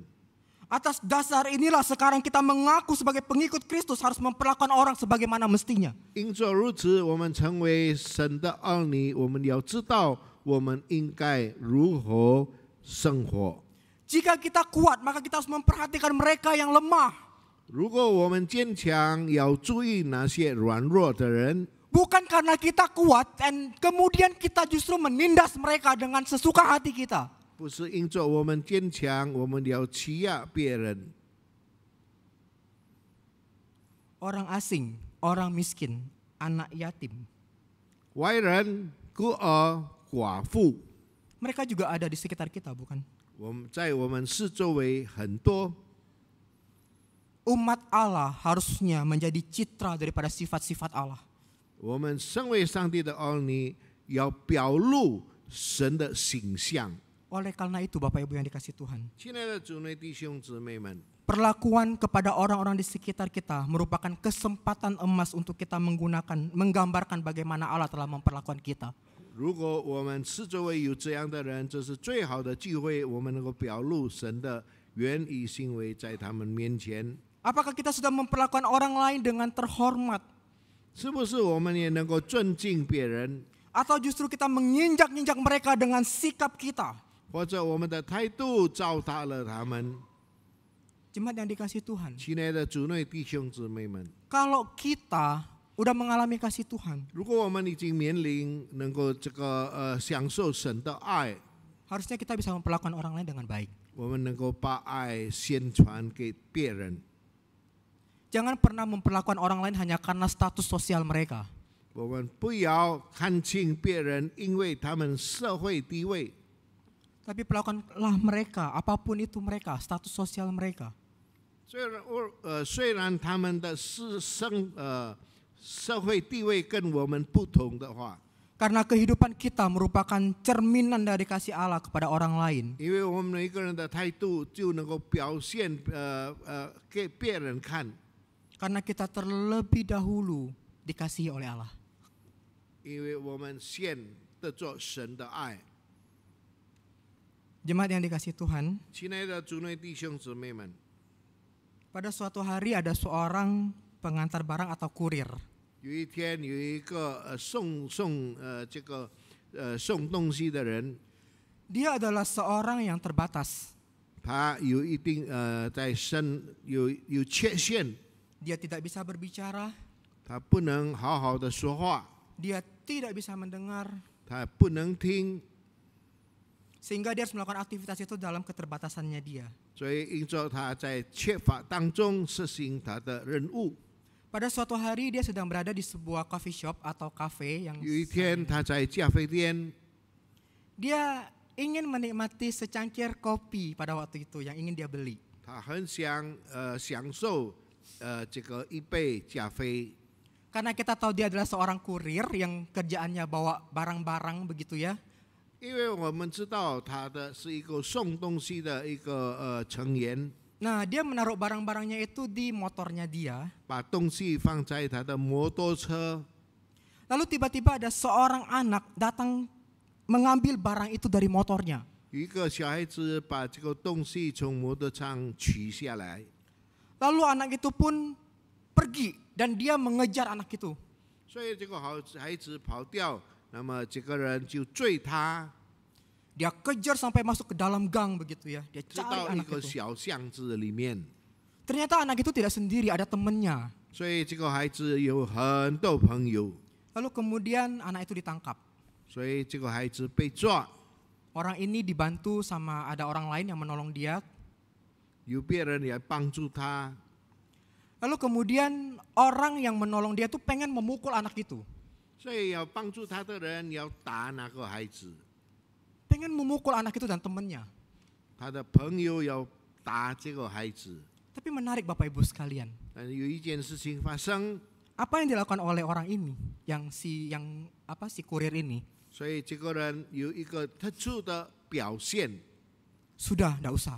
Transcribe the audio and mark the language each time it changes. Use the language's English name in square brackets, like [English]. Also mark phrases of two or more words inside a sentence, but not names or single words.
[Indonesian] Atas dasar inilah sekarang kita mengaku sebagai pengikut Kristus harus memperlakukan orang sebagaimana mestinya. [Chinese] 因着如此，我们成为神的儿女，我们要知道我们应该如何生活。 [Indonesian] Jika kita kuat, maka kita harus memperhatikan mereka yang lemah. [Chinese] 如果我们坚强，要注意那些软弱的人， [Indonesian] Bukan karena kita kuat dan kemudian kita justru menindas mereka dengan sesuka hati kita. [Chinese] 不是因着我们坚强，我们要欺压别人。 [Indonesian] Orang asing, orang miskin, anak yatim. [Chinese] 外人、孤儿、寡妇， [Indonesian] Mereka juga ada di sekitar kita, bukan? [Chinese] 我们在我们四周围很多。 [Indonesian] Umat Allah harusnya menjadi citra daripada sifat-sifat Allah. [Chinese] 我们身为上帝的儿女，要表露神的形象。 [Indonesian] Oleh karena itu Bapak Ibu yang dikasihi Tuhan, [Chinese] 亲爱的主内弟兄姊妹们， [Indonesian] perlakuan kepada orang-orang di sekitar kita merupakan kesempatan emas untuk kita menggambarkan bagaimana Allah telah memperlakukan kita. [Chinese] 如果我们四周围有这样的人，这是最好的机会，我们能够表露神的原意行为在他们面前。 [Indonesian] Apakah kita sudah memperlakukan orang lain dengan terhormat? [Chinese] 是不是我们也能够尊敬别人， [Indonesian] Atau justru kita menginjak-injak mereka dengan sikap kita? [Chinese] 或者我们的态度糟蹋了他们？ [Indonesian] Jemaat yang dikasihi Tuhan, [Chinese] 亲爱的主内弟兄姊妹们， [Indonesian] kalau kita udah mengalami kasih Tuhan, [Chinese] 如果我们已经面临能够享受神的爱， [Indonesian] harusnya kita bisa memperlakukan orang lain dengan baik. [Chinese] 我们能够把爱宣传给别人。 [Indonesian] Jangan pernah memperlakukan orang lain hanya karena status sosial mereka. [Chinese] 我们不要看轻别人，因为他们社会地位。 [Indonesian] Tapi perlakukanlah mereka, apapun itu mereka, status sosial mereka. [Chinese] 虽然他们的社会地位跟我们不同的话， [Indonesian] Karena kehidupan kita merupakan cerminan dari kasih Allah kepada orang lain. [Chinese] 因为我们每个人的态度就能够表现给别人看， [Indonesian] Karena kita terlebih dahulu dikasihi oleh Allah. [Chinese] 因为我们先得着神的爱。 [Indonesian] Jemaat yang dikasihi Tuhan, [Chinese] 亲爱的主内弟兄姊妹们， [Indonesian] pada suatu hari ada seorang pengantar barang atau kurir. [Chinese] 有一天有一个送东西的人， [Indonesian] Dia adalah seorang yang terbatas. [Chinese] 他有一定在身有缺陷， [Indonesian] Dia tidak bisa berbicara, [Chinese] 他不能好好的说话， [Indonesian] dia tidak bisa mendengar, [Chinese] 他不能听， [Indonesian] sehingga dia harus melakukan aktivitas itu dalam keterbatasannya dia. [Chinese] 所以因着他在缺乏当中实行他的任务。 [Indonesian] Pada suatu hari dia sedang berada di sebuah [English] coffee shop [Indonesian] atau cafe yang [Chinese] 有一天他在咖啡店， [Indonesian] dia ingin menikmati secangkir kopi pada waktu itu yang ingin dia beli. [Chinese] 他很想享受这个一杯咖啡。 [Indonesian] Karena kita tahu dia adalah seorang kurir yang kerjaannya bawa barang-barang begitu ya. [Chinese] 因为我们知道他的是一个送东西的一个成员， [Indonesian] Nah, dia menaruh barang-barangnya itu di motornya dia. [Chinese] 把东西放在他的摩托车， [Indonesian] Lalu tiba-tiba ada seorang anak datang mengambil barang itu dari motornya. [Chinese] 有一个小孩子把这个东西从摩托上取下来， [Indonesian] Lalu anak itu pun pergi dan dia mengejar anak itu. [Chinese] 所以这个孩子跑掉，那么这个人就追他， [Indonesian] Dia kejar sampai masuk ke dalam gang begitu ya. Dia [Chinese] 直 [Indonesian] cari [Chinese] 到一 [Indonesian] anak [Chinese] 个 [Indonesian] itu. [Chinese] 小巷子里面。 [Indonesian] Ternyata anak itu tidak sendiri, ada temannya. [Chinese] 所以这个孩子有很多朋友， [Indonesian] Lalu kemudian anak itu ditangkap. [Chinese] 所以这个孩子被抓， [Indonesian] Orang ini dibantu sama ada orang lain yang menolong dia. [Chinese] 有别人来帮助他， [Indonesian] Lalu kemudian orang yang menolong dia tuh pengen memukul anak itu. [Chinese] 所以要帮助他的人要打那个孩子， [Indonesian] Pengen memukul anak itu dan temannya. [Chinese] 他的朋友要打这个孩子。 [Indonesian] Tapi menarik Bapak Ibu sekalian. [Chinese] 但有一件事情发生， [Indonesian] Apa yang dilakukan oleh orang ini? Si kurir ini. [Chinese] 所以这个人有一个特殊的表现。 [Indonesian] Sudah, enggak usah.